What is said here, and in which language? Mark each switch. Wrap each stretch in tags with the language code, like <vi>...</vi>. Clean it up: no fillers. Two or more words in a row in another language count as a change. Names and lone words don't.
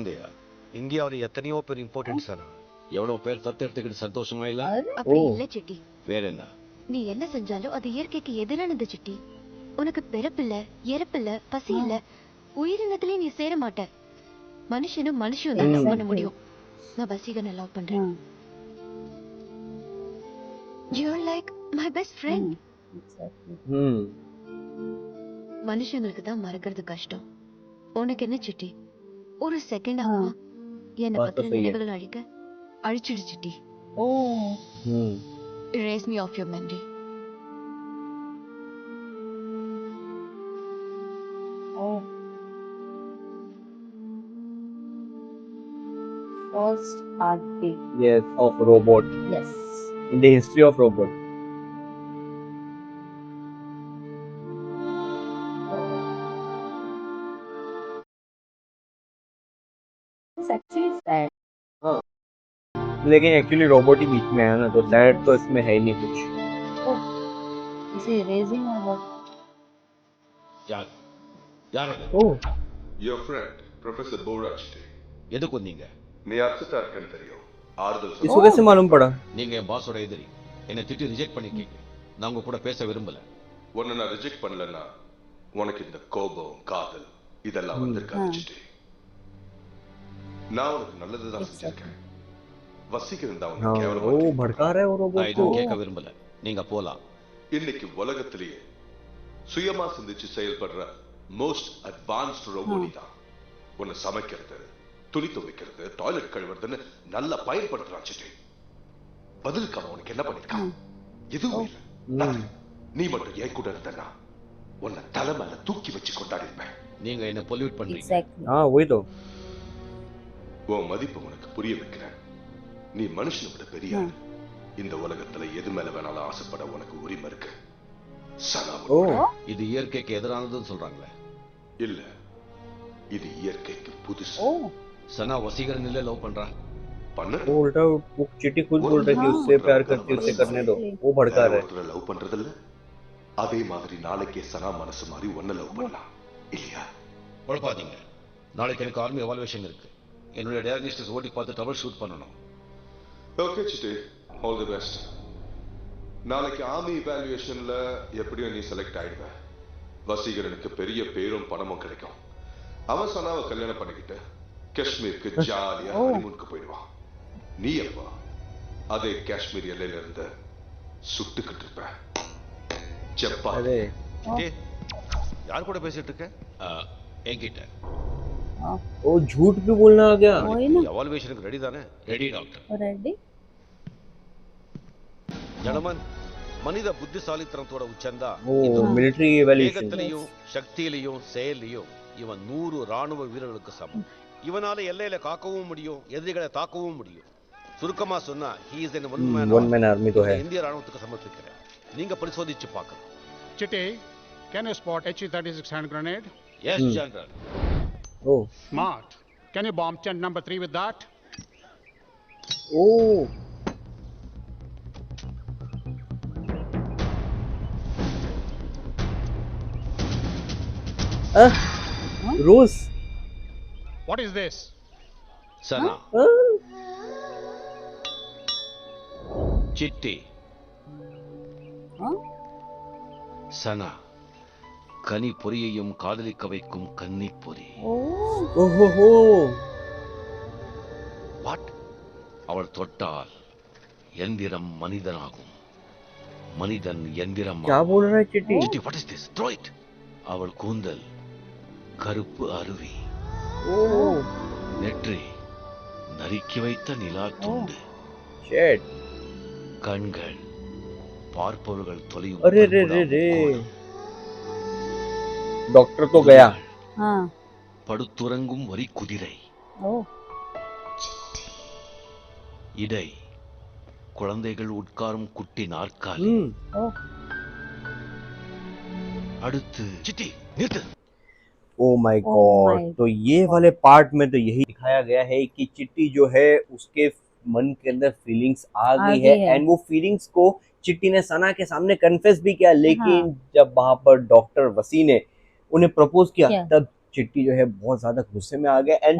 <ta>இந்தியாவில் எத்தனையோ பேர் இம்பார்ட்டன்ஸ் ஆனா எவ்வளவு பேர் தத்தெடுத்துக்கிட்டு சந்தோஷமா இல்ல அப்படி ஓ. இல்ல சிட்டி. வேற என்ன நீ என்ன செஞ்சாலும் அது இயற்கைக்கு எதிரானது சிட்டி. உனக்கு பிறப்பில்ல, இறப்பில்ல, பசி இல்ல, உயிரினத்திலே நீ சேர மாட்ட. மனுஷனும் மனுஷனும் தான் love பண்ண முடியும். நான் வசீகரனை லவ் பண்றேன்.</ta> <en>You're like my best friend. हम्म</en> <ta>மனுஷங்களுக்கு தான் மறக்கிறது கஷ்டம். உனக்கு என்ன சிட்டி? ஒரு செகண்ட் ஆகுமா என்ன</ta> <hi>बात तो</hi> <ta>பத்தின</ta> <hi>सही है</hi> <ta>நினைவுகள் அழிச்சிடு சிட்டி. हम्म</ta> <en>Erase me off your memory. First heartbeat. yes of robot Yes. in the history of robot It's actually sad.</en> <hi>लेकिन</hi> <en>actually robot</en> <hi>ही बीच में है ना, तो सैड तो इसमें है ही नहीं कुछ।</hi> <en>Is he erasing or what?</en> <ta>யார் யார் அது? ओ</ta> <en>Your friend, Professor Borach.</en> <ta>எதுக்கு வந்தீங்க? நீ அப்செட்டா இருக்கேன்னு தெரியும். ஆறுதல்</ta> <hi>इसको</hi> <ta>சொல்ல.</ta> <hi>कैसे मालूम पड़ा?</hi> <ta>நீங்க என் பாஸோட எதிரி. என்னை திட்டி ரிஜெக்ட் பண்ணிருக்கீங்க. நான் உங்க கூட பேச விரும்பல. உன்னை நான் ரிஜெக்ட் பண்ணலன்னா உனக்கு இந்த கோபம், காதல் இதெல்லாம் வந்திருக்காச்சு. நான் உனக்கு நல்லதுதான் செஞ்சிருக்கேன். வசீகரன் தான்</ta> <hi>हाँ</hi> <ta>உனக்கு</ta> <hi>वो</hi> <ta>கேவலமா</ta> <hi>भड़का रहा है वो</hi> <ta>நான்</ta> <hi>रोबोट को।</hi> <ta>எதுவும் கேட்க விரும்பல. நீங்க போலாம். இன்னைக்கு உலகத்திலேயே சுயமா சிந்திச்சு செயல்படுற</ta> <en>most advanced robot</en> <ta>தான். உன்னை சமைக்கிறது, துணி துவைக்கிறது, டாய்லெட் கழுவுறதுன்னு நல்லா பயன்படுத்துறான் சிட்டி. பதிலுக்கு அவன் உனக்கு என்ன பண்ணிருக்கான்? எதுவும் இல்ல. Nothing. நீ மட்டும் என் கூட இருந்தனா உன்னை தலை மேல தூக்கி வச்சு கொண்டாடி இருப்பேன். நீங்க என்ன பொல்யூட் பண்றீங்க.</ta> <en>Exactly.</en> <hi>हाँ वही तो।</hi> <ta>உன் மதிப்பு உனக்கு புரிய வைக்கிறேன். நீ மனுஷனை விட பெரிய ஆளு. இந்த உலகத்துல எது மேல வேணாலும் ஆசைப்பட உனக்கு உரிமை இருக்கு. சனா ओ இது இயற்கைக்கு எதிரானதுன்னு சொல்றாங்களே. இல்ல, இது இயற்கைக்கு புதுசு. சனா வசீகரன் இல்ல லவ் பண்றா. பண்ண</ta> <hi>वो उल्टा वो चिट्टी खुद बोल रहा है कि उससे प्यार करती है, उसे करने दो। वो भड़का रहा है।</hi> <ta>லவ் பண்றது இல்ல, அதே மாதிரி நாளைக்கே சனா மனசு மாதிரி ஒன்ன லவ் பண்ணலாம் இல்லையா? குழப்பாதீங்க. நாளைக்கு எனக்கு</ta> <en>army evaluation</en> <ta>இருக்கு. என்னுடைய டயக்னோஸ்டிக்ஸ் ஓட்டி பார்த்து</ta> <en>double shoot</en> <ta>பண்ணணும்.</ta> <en>Okay Chitti, all the best.</en> <ta>நாளைக்கு</ta> <en>army evaluation</en> <ta>எப்படியோ நீ செலக்ட் ஆயிடுவ. வசீகரனுக்கு பெரிய பேரும் பணமும் கிடைக்கும். அவன் சனாவை கல்யாணம் பண்ணிக்கிட்டு காஷ்மீருக்கு ஜாலியா ஹனிமூனுக்கு போயிடுவான். நீ எப்ப அதே காஷ்மீர் எல்லையில இருந்து சுட்டுக்கிட்டு இருப்ப. ஜப்பா</ta> <hi>अरे</hi> <ta>சிட்டி, யார் கூட பேசிட்டு இருக்க? என்கிட்ட.</ta> <hi>वो झूठ भी बोलना आ गया। वही ना।</hi> <ta>எவாலுவேஷனுக்கு ரெடி தானே?</ta> <en>ready doctor. Ready?</en> <ta>ஜனமன், மனித புத்திசாலித்தனத்தோட உச்சந்தா</ta> <hi>वो</hi> <en>military evaluation.</en> <ta>வேகத்திலையும் சக்தியிலையும் செயலையும் இவன் 100 ராணுவ வீரர்களுக்கு சமம். இவனால எல்லையில காக்கவும் முடியும், எதிரிகளை தாக்கவும் முடியும். சுருக்கமா சொன்னா</ta> <en>he is an one one man army</en> <hi>तो है।</hi> <ta>இந்திய ராணுவத்துக்கு சமர்ப்பிக்கிறேன். நீங்க பரிசோதிச்சு பார்க்கலாம்.</ta> <en>Chitty, can you spot HE-36 hand grenade? Yes General. ओ Smart. Can you bomb tent number 3 with that?</en> <hi>ओ रोज</hi> <en>What is this?</en> <ta>சனா, சிட்டி, சனா கனி பொரியையும் காதலிக்க வைக்கும் கன்னி பொறி. ओहो</ta> <en>வாட்?</en> <ta>அவள் தொட்டால் எந்திரம் மனிதனாகும், மனிதன் எந்திரம்.</ta> <hi>क्या बोल रहा है चिट्टी?</hi> <en>Chitti, what is this? Throw it.</en> <ta>அவள் கூந்தல் கருப்பு அருவி, ओ நெற்றி நறுக்கி வைத்த நிலா துண்டு,</ta> <en>शिट।</en> <ta>கண்கள் பார்ப்பவர்கள் தொலையும்.</ta> <hi>अरे रे रे रे डॉक्टर तो गया। हाँ।</hi> <ta>படுத்துறங்கும் வரி குதிரை,</ta> <en>Oh.</en> <ta>இடை குழந்தைகள் உட்காரும் குட்டி நாற்காலி.</ta> <en>Oh.</en> <ta>அடுத்து சிட்டி நிறுத்து.</ta> <en>Oh my Oh गॉड। my</en> <hi>तो ये वाले पार्ट में तो यही दिखाया गया है कि चिट्टी जो है उसके मन के अंदर फीलिंग्स आ गई है एंड वो फीलिंग्स को चिट्टी ने सना के सामने कन्फेस भी किया, लेकिन जब वहां पर डॉक्टर वसी ने उन्हें प्रपोज किया क्या? तब चिट्टी जो है बहुत ज्यादा गुस्से में आ गया एंड</hi>